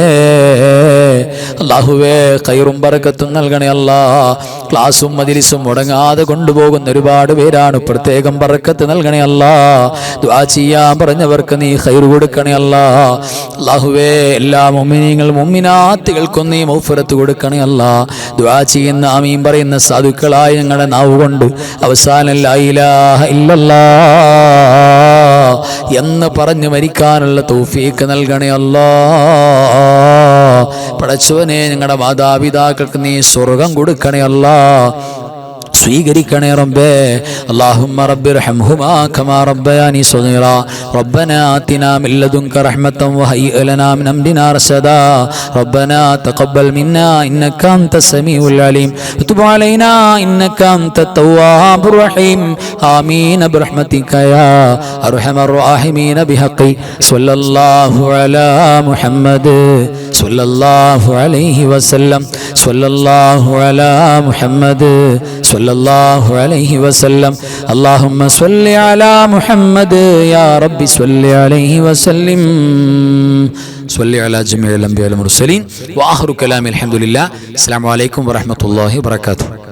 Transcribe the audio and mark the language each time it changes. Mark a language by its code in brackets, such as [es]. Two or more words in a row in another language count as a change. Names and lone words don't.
[ml] അല്ലാഹുവേ ഖൈറും ബറക്കത്തും നൽകണേ അല്ലാഹ് ക്ലാസും മജ്ലിസും മുടങ്ങാതെ കൊണ്ടുപോകുന്ന ഒരുപാട് പേരാണ് പ്രത്യേകം ബറക്കത്ത് നൽകണേ അല്ലാഹ് ദുആ ചെയ്യാൻ പറഞ്ഞവർക്ക് നീ ഖൈർ കൊടുക്കണേ അല്ലാഹ് അല്ലാഹുവേ എല്ലാ മുഅ്മിനീങ്ങളും മുഅ്മിനാത്തുകൾക്കും നീ മഗ്ഫിറത്ത് കൊടുക്കണേ അല്ലാഹ് ദുആ ചെയ്യുന്ന ആമീൻ പറയുന്ന സാധുക്കളായ ഞങ്ങളുടെ നാവ് കൊണ്ട് അവസാനം [ar] لا إله [ml] ഇല്ലല്ലാഹ് എന്ന് പറഞ്ഞു മരിക്കാനുള്ള തൗഫീഖ് നൽകണേ അല്ലാഹ് പടച്ചവനെ ഞങ്ങളുടെ മാതാപിതാക്കൾക്ക് നീ സ്വർഗം കൊടുക്കണേ അല്ലാഹ് സ്വീകരിക്കണേ റബ്ബേ [ar] اللهم رب ارحمهما كما ربياني صغيرا ربنا آتنا من لدنك رحمة وهيئ لنا من أمرنا رشدا ربنا تقبل منا إنك أنت السميع العليم وتب علينا إنك أنت التواب الرحيم آمين برحمتك يا أرحم الراحمين بحق صلى الله على محمد صلى الله عليه وسلم صلى الله على محمد صلى الله عليه وسلم. اللهم صل على محمد يا رب صل عليه وسلم. صل على جميع الأنبياء والمرسلين. وآخر كلامي الحمد لله. السلام عليكم ورحمة الله وبركاته.